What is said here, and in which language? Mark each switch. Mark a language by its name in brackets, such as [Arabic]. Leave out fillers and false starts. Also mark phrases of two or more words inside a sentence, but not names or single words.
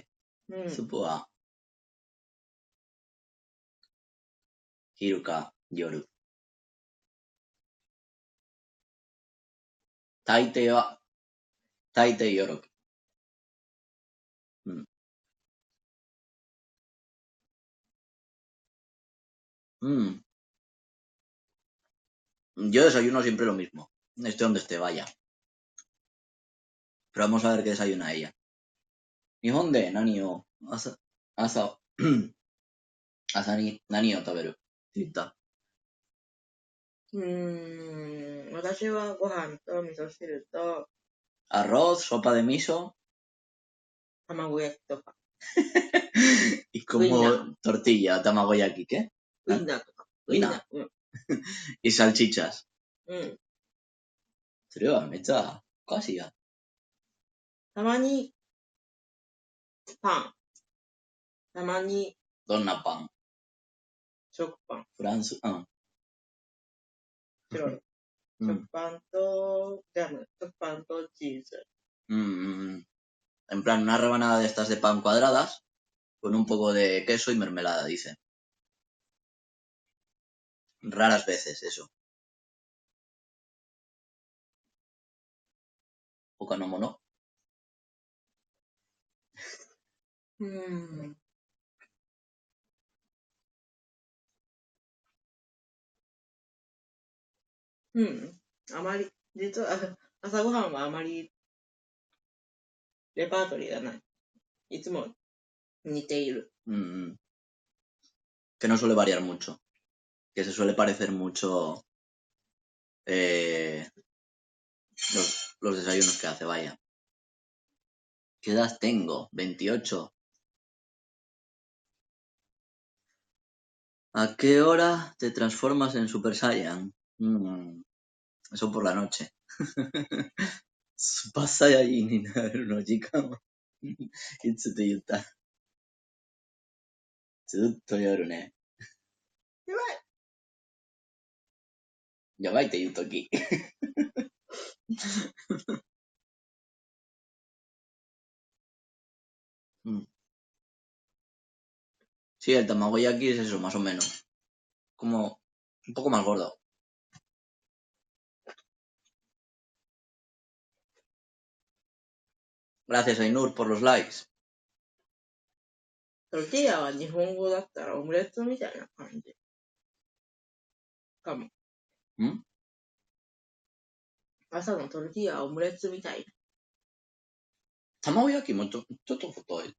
[Japanese] うん。スープは、昼か夜。大抵夜。Mm. [Spanish] Yo desayuno siempre lo mismo. Esté donde esté, vaya. Pero vamos a ver qué desayuna ella. [Japanese] 日本で何を朝朝に何を食べる? って言った。私はご飯と味噌汁と [Spanish] Arroz, sopa de miso [Japanese] 卵焼きとか、 [Spanish] y como tortilla, tamagoyaki, ¿qué? [Japanese] ウインナーとか。ウインナーうん。 [Spanish] Y salchichas. [Japanese] うん。それはめっちゃおかしいや。たまに、パン。たまに、どんなパン？食パン。フランス、白い。うん食パンと、ジャム。食パンとチーズ。 [Spanish] En plan, una rebanada de estas de pan cuadradas con un poco de queso y mermelada, dice. Raras veces eso. Poca no mono. [Japanese] あまり、実は、朝ごはんはあまり、レパートリーがない。いつも似ている。 [Spanish] Que no suele variar mucho. Que se suele parecer mucho los desayunos que hace, vaya. ¿Qué edad tengo? 28. ¿A qué hora te transformas en Super Saiyan? Eso por la noche. Super Saiyan [Japanese] になるの時間は。いつって言った。ずっと夜ね。やばい。やばいって言うとき。 [Spanish] Sí, el tamagoyaki es eso, más o menos. Como un poco más gordo. Gracias, Ainur, por los likes. [Japanese] トルティーヤは日本語だったらオムレツみたいな感じ。かも。朝のトルティーヤはオムレツみたい。卵焼きもちょっと太い。